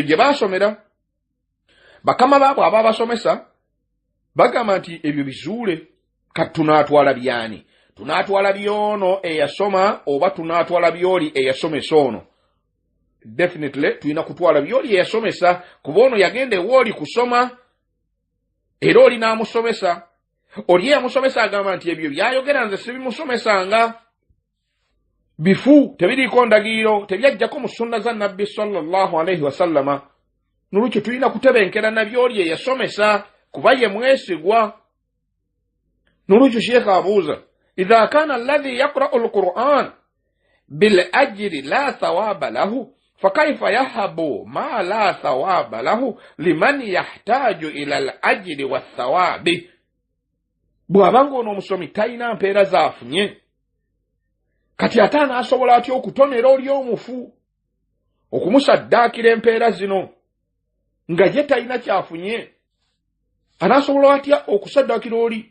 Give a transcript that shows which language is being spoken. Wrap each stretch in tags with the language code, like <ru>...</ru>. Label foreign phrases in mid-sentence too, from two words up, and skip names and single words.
<lg>gye baasomera bakama baabwe ababasomesa bagamba nti ebyo bizuule kati tunaatwala byani tunaatwala byono eyasoma oba tunaatwala byoli eyasomesa ono definitely tulina kutwala byoli eyasomesa kuba ono yagenda ewooli kusoma era oli n'amusomesa oli yamusomesa agamba nti ebyo byayogera nze sibimusomesanga bifu tebiriiko ndagiro tebyajjako mu sunna za nabbi</lg> <ar>صلى الله عليه وسلم</ar> <lg>nolwekyo tulina kutebenkera nabyoli eyasomesa kuba ye mwesigwa nolwekyo sheekh abuuza</lg> <ar>إذا كان الذي يقرأ القرآن بالأجر لا ثواب له فكيف يهب ما لا ثواب له لمن يحتاج إلى الأجر والثواب</ar> <lg>bw'abanga ono omusomi talina mpeera zaafunye kati ate anaasobola atya okutonera oli omufu okumusaddaakira empeera zino nga ye talina kyafunye anaasobola atya okusaddaakira oli</lg>